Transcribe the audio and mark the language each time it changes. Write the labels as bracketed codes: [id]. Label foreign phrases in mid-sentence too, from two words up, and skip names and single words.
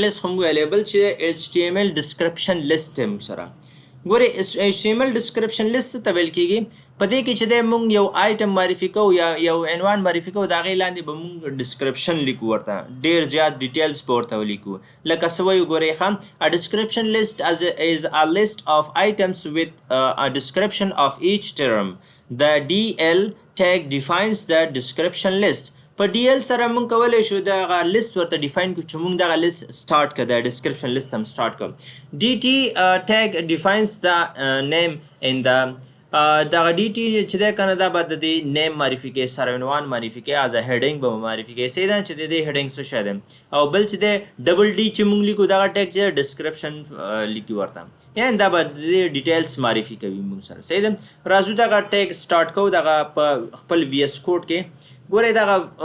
[ps] لیست خو موږ ویلی بل چې [en] HTML description list [ps] دی موږ سره ګورئ [en] HTML description list [ps] څه ته ویل کېږي په دې کې چې دی موږ یو آیټم معرفي کوو یا یو عنوان معرفي کوو د هغې لاندې به موږ ډسکرپشن لیکو ورته ډېر زیات ډیټیلز به ورته ولیکو لکه څه وایو ګورئ ښه [en] A description list is a list of items with a description of each term. The DL tag defines the description list. [ps] په DL سره موږ کولی شو دغه لیست ورته ډیفاین کړو چې موږ دغه لیست سټارټ کړو د [en] description list [ps] هم سټارټ کړو [en] DT tag defines the name in the [ps] دغه DT چې دی که نه دا به د دې نیم معرفي کوي سرعنوان معرفي کوي از هیډینګ به معرفي کوي صحیح ده چې د دې هیډینګ څه شی دی او بل چې دی ډبل ډي چې موږ لیکو دغه ټیک چې ډسکرپشن لیکي ورته یعنې دا به د دې ډیټیلز معرفي کوي موږ سره صحیح ده راځو دغه ټیک سټارټ کوو دغه په خپل VS کوډ کې ګورئ دغه